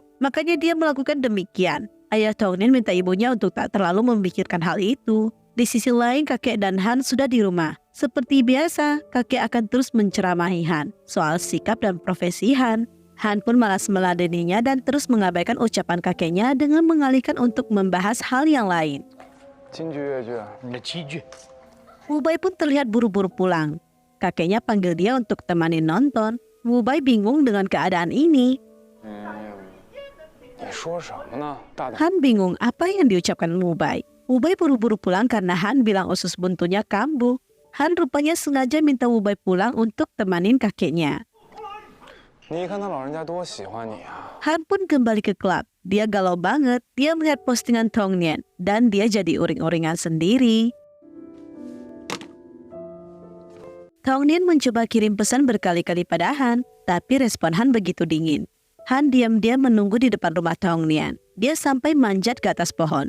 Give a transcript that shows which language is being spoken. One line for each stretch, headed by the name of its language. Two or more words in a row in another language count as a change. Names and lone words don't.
Indonesian: Makanya dia melakukan demikian. Ayah Tong Nian minta ibunya untuk tak terlalu memikirkan hal itu. Di sisi lain, kakek dan Han sudah di rumah. Seperti biasa, kakek akan terus menceramahi Han soal sikap dan profesi Han. Han pun malas meladeninya dan terus mengabaikan ucapan kakeknya dengan mengalihkan untuk membahas hal yang lain.
Chinese: 京剧越剧，你的七句。
Indonesian: Wu Bai pun terlihat buru-buru pulang. Kakeknya panggil dia untuk temani nonton. Wu Bai bingung dengan keadaan ini.
Chinese: 你说什么呢？大胆！
Indonesian: Han bingung apa yang diucapkan Ubay. Ubay buru-buru pulang karena Han bilang usus buntunya kambuh. Han rupanya sengaja minta Ubay pulang untuk temanin kakeknya.
Chinese: 你看他老人家多喜欢你啊！
Indonesian: Han pun kembali ke klub. Dia galau banget. Dia melihat postingan Tong Nian dan dia jadi uring-uringan sendiri. Tong Nian mencoba kirim pesan berkali-kali pada Han, tapi respon Han begitu dingin. Han diam-diam menunggu di depan rumah Tong Nian. Dia sampai manjat ke atas pohon.